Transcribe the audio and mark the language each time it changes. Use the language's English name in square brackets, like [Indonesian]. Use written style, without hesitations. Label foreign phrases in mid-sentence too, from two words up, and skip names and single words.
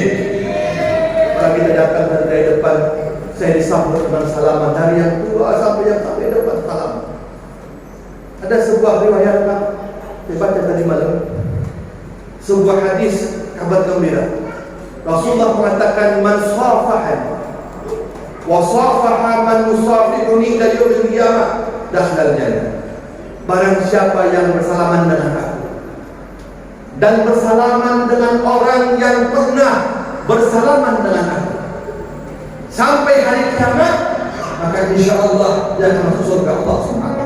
[Indonesian] Kalau kita datang dari depan, saya disambut dengan salaman dari yang tua sampai yang sampai depan salam. Ada sebuah riwayat saya baca tadi malam, sebuah hadis kabar gembira. Rasulullah mengatakan, [Arabic] من صافحني وصافح من صافحني إلى يوم القيامة دخل الجنة. [Indonesian] Barang siapa yang bersalaman dengan aku dan bersalaman dengan orang yang pernah bersalaman dengan aku sampai hari kiamat, maka insyaallah dia akan masuk surga Allah Subhanahu